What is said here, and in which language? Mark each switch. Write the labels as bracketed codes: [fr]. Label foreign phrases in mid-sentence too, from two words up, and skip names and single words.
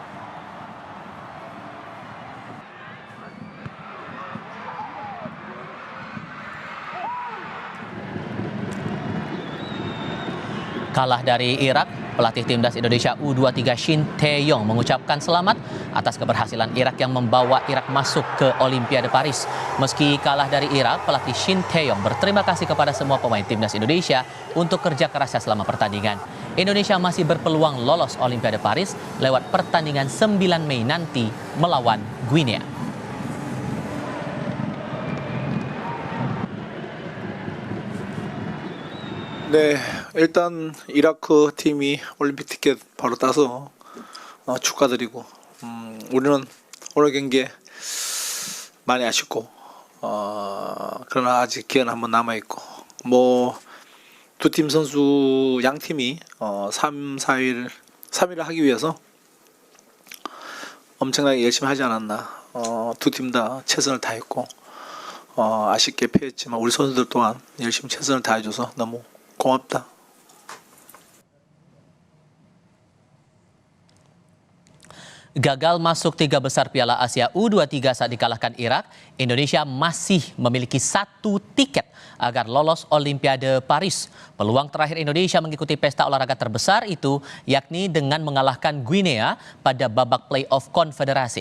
[id] Kalah dari Irak, pelatih timnas Indonesia U23 Shin Tae-yong mengucapkan selamat atas keberhasilan Irak yang membawa Irak masuk ke Olimpiade Paris. Meski kalah dari Irak, pelatih Shin Tae-yong berterima kasih kepada semua pemain timnas Indonesia untuk kerja kerasnya selama pertandingan. Indonesia masih berpeluang lolos Olimpiade Paris lewat pertandingan 9 Mei nanti melawan Guinea. [ko] 네, 일단 이라크 팀이 올림픽 티켓 바로 따서 축하드리고 우리는 오늘 경기 많이 아쉽고 그러나 아직 기회는 한번 남아있고 뭐 두 팀 선수 양 팀이 3일을 하기 위해서 엄청나게 열심히 하지 않았나. 두 팀 다 최선을 다했고 아쉽게 패했지만 우리 선수들 또한 열심히 최선을 다해줘서 너무 고맙다. [id] Gagal masuk 3 besar Piala Asia U23 saat dikalahkan Irak, Indonesia masih memiliki 1 tiket agar lolos Olimpiade Paris. Peluang terakhir Indonesia mengikuti pesta olahraga terbesar itu yakni dengan mengalahkan Guinea pada babak play-off konfederasi.